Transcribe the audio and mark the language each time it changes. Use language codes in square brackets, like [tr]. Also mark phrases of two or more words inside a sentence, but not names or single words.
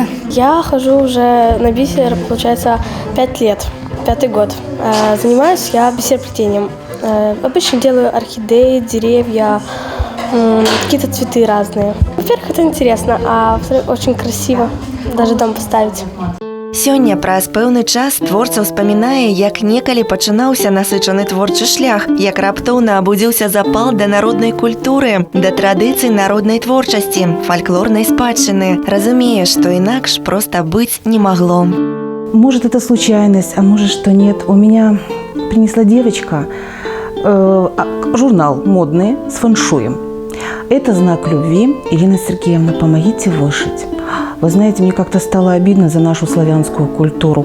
[ru] Я хожу уже на бисер, получается, 5 лет, 5-й год. Занимаюсь я бисероплетением. Обычно делаю орхидеи, деревья, какие-то цветы разные. Во-первых, это интересно, а во-вторых, очень красиво даже дом поставить. [be] Сёння праз пэўны час творца ўспамінае, як некалі пачынаўся насычаны творчы шлях, як раптоўна абудзіўся запал да народнай культуры, да традыцый народнай творчасці, фальклорнай спадчыны. Разумее, што інакш проста быць не магло. [ru] Может, это случайность, а может, что нет. У меня принесла девочка журнал модный с фэншуем. Это знак любви. Ирина Сергеевна, помогите вышить. Вы знаете, мне как-то стало обидно за нашу славянскую культуру.